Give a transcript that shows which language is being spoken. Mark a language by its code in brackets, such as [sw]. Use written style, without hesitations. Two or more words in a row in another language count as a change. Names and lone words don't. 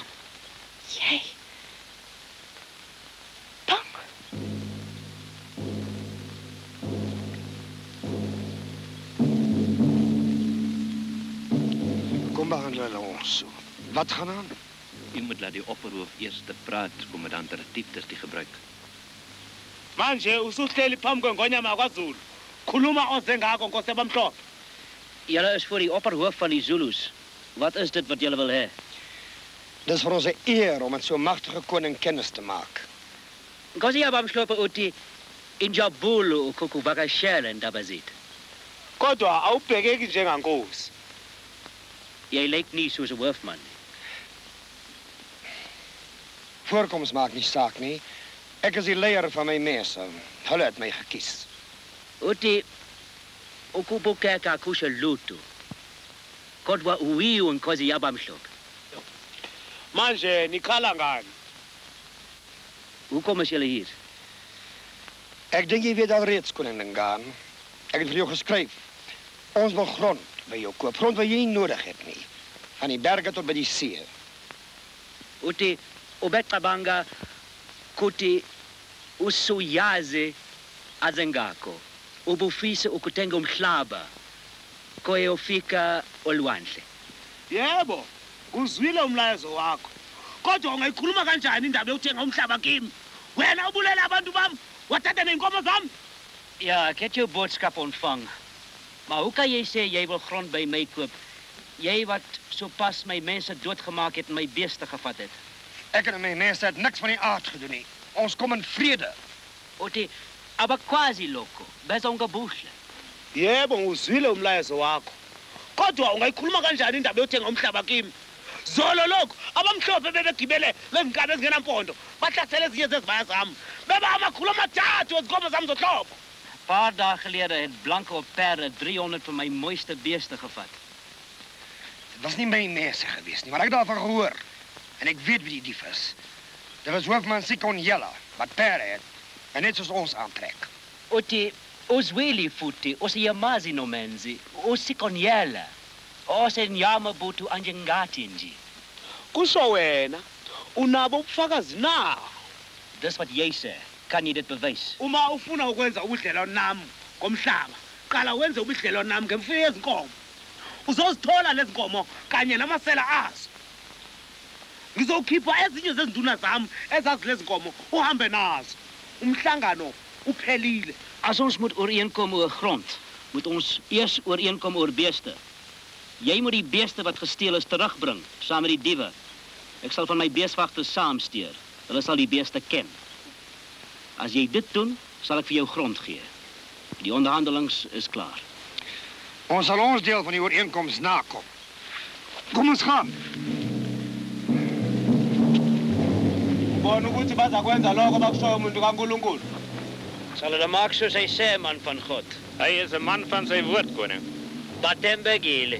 [af] Jy. Bang. Kom behandel hulle ons so. Wat gaan aan? U moet laat die opperhoof eers te praat, kommandant Retief die gebruik. [zu] Manje usuhleli phambi kwengonyama kwaZulu. Khuluma oze ngako Nkosi yabamhlophe. [af] Julle is voor die opperhoof van die Zulus. Wat is dit wat julle wil hê? Dis vir ons 'n eer om met so 'n magtige koning kennis te maak. [zu] Nkosi yabamhlophe uthi injabulo ukukuvakashela indaba zethu. Kodwa awubhekeki njengankosi. [af] Jy lyk nie soos 'n hoofman. Voorkoms maak nie saak nie. Ek is die leier van my mense. Hulle het my gekies. [zu] Uthi ukubukeka kusho lutho. Kodwa uwiyo Nkosi yabamhlophe. Manje nikhala ngani? [af] Hoekom is julle hier? Ek dink jy weet al reeds, koning Dingaan. Ek het vir jou geskryf. Ons wil grond by jou koop. Grond wat jy nie nodig het nie. Van die berge tot by die see. [zu] Uthi ubecabanga kuthi usuyaze azengakho ubufise ukuthenga umhlaba koyofika olwandle. Yebo, uzwile umlayezo wakho. Kodwa ungayikhuluma kanjani indaba yokuthenga umhlaba kimi? Wena ubulela abantu bami, wathatha neenkomo zami. [af] Ja, ek het jou boodskap ontvang. Maar hoe kan jy sê jy wil grond by my koop? Jy wat sopas my mense doodgemaak het en my beeste gevat het. Ek en my mense het niks van die aard gedoen nie. Ons kom in vrede. [zu] Uthi abakwazi lokho, bezongabuhle. Yebo, uzwile umlayezo wakho. Kodwa ungayikhuluma kanjani indaba yokuthenga umhlaba kimi? Zolo lokho, abamhlophe bebegibele lezinkabi ezingenampondo. Bahlasela ezinye zezibaya zami. Beba amakhulu amathathu ezinkomo zami zohlobo. [af] 'n Paar dae gelede het blanke op perde 300 van my mooiste beeste gevat. Dit was nie my mense gewees nie, maar ek het daarvan gehoor. En ek weet wie die dief is. Dit was hoofman Sikonjela, wat perde het. En net soos ons aantrek. [zu] Uthi uzwili futhi usiyamazi nomenzi, usikonyela. Osenyama butu anjengathi nje. Kusho wena, unabo ubufakazi na? [af] Dis wat jy sê. Kan jy dit bewys? [zu] Uma ufuna ukwenza ubudlelwano nami ngomhlaba, qala wenze ubudlelwano nami ngemfuyo yezinkomo. Uzozithola lezi nkomo kanye namasela azo. Ngizokhipha ezinye zezinduna zami ezazi lezi nkomo uhambe nazo. Umhlangano uphelile. [af] As ons moet ooreenkom oor grond, moet ons eers ooreenkom oor beeste. Jy moet die beeste wat gesteel is terugbring, saam met die diewe. Ek sal van my beeswagters saamstuur. Hulle sal die beeste ken. As jy dit doen, sal ek vir jou grond gee. Die onderhandelings is klaar. Ons sal ons deel van die ooreenkoms nakom. Kom ons gaan. [zu] Bona ukuthi bazakwenza lokho bakushoyo umuntu kaNkulunkulu. [af] Sal hulle maak soos hy sê, man van God. Hy is 'n man van sy woord, koning. [zu] Batembekile.